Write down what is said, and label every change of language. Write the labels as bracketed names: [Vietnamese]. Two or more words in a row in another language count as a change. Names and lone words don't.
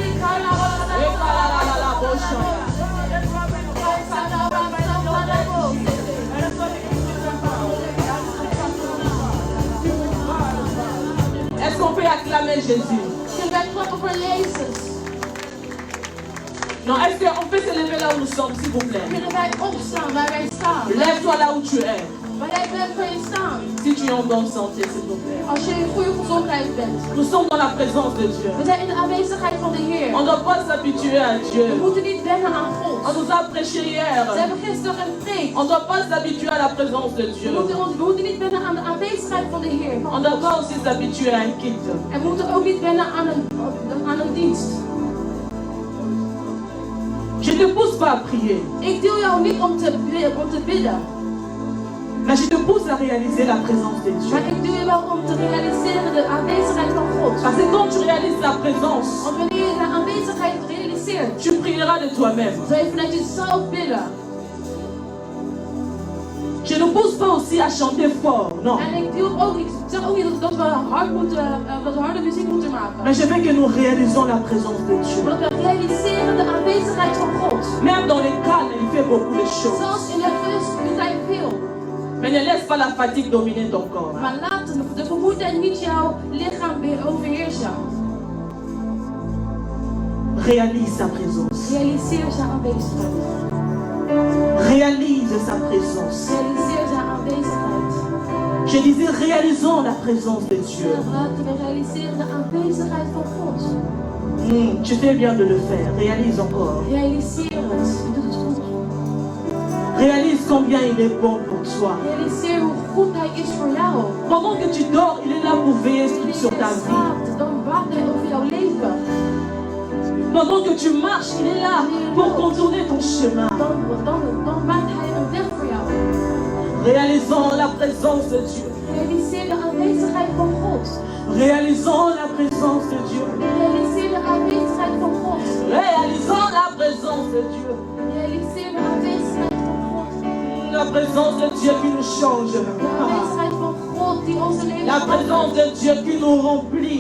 [French] Est-ce qu'on peut acclamer Jésus? Non, est-ce qu'on peut se lever là où nous sommes, s'il vous plaît? Lève-toi là où tu es. Si tu es en bonne santé, s'il vous plaît. [Dutch] Als je in goede gezondheid bent. [French] Nous sommes dans la présence de Dieu. [Dutch] We zijn in de aanwezigheid van de Heer. [French] On ne doit pas s'habituer à [Dutch] We [French] Dieu. [Dutch] moeten niet wennen aan [French] On [Dutch] God. [French] nous a prêché hier. [Dutch] Ze hebben gisteren gepreekt. [French] On ne doit pas s'habituer à la présence de Dieu. [Dutch] We moeten niet wennen aan de aanwezigheid van de Heer. [French] On ne doit pas aussi s'habituer à un kit. [Dutch] En we moeten ook niet wennen aan een dienst. [French] Je ne te pousse pas à prier, [Dutch] Ik deel jou niet om te bidden. [French] mais je te pousse à réaliser la présence de Dieu. [Dutch] Maar ik deel je wel om te realiseren de aanwezigheid van God. [French] Parce que quand tu réalises la présence, [Dutch] Want wanneer je de aanwezigheid realiseert, [French] tu prieras de toi-même. [Dutch] zal je vanuit jezelf bidden. [French] Je ne pousse pas aussi à chanter fort, non. [Dutch] En ik zeg ook niet dat we harde muziek moeten maken. [French] Mais je veux que nous réalisons la présence de Dieu. [Dutch] Maar dat we realiseren de aanwezigheid van God. [French] Même dans les calmes, il fait beaucoup de choses. [Dutch] Zelfs in de rust doet hij veel. [French] Mais ne laisse pas la fatigue dominer ton corps. [Dutch] Maar laat de vermoeidheid niet jouw lichaam overheersen. [French] Réalise sa présence. [Dutch] Realiseer zijn aanwezigheid. [French] Réalise sa présence. [Dutch] Realiseer zijn aanwezigheid. [French] Je disais, réalisons la présence de Dieu. [Dutch] Laten we realiseren de aanwezigheid van God. [French] Tu fais bien de le faire. Réalise encore. [Dutch] Realiseer het. Je doet het goed. [French] Réalise combien il est bon pour toi. [Dutch] Realiseer hoe goed hij is voor jou. [French] Pendant que tu dors, il est là pour veiller sur ta vie. [Dutch] Dan waakt hij over jouw leven. [French] Pendant que tu marches, il est là pour contourner ton chemin. [Dutch] Dan maakt hij een weg voor jou. [French] Réalisons la présence de Dieu. [Dutch] Realiseer de aanwezigheid van God. [French] Réalisons la présence de Dieu. [Dutch] Realiseer de aanwezigheid van God. [French] Réalisons la présence de Dieu. [Dutch] Realiseer de aanwezigheid van God. [French] La présence de Dieu qui nous change. [Dutch] De aanwezigheid van God die onze leven [French] La présence de Dieu qui nous remplit.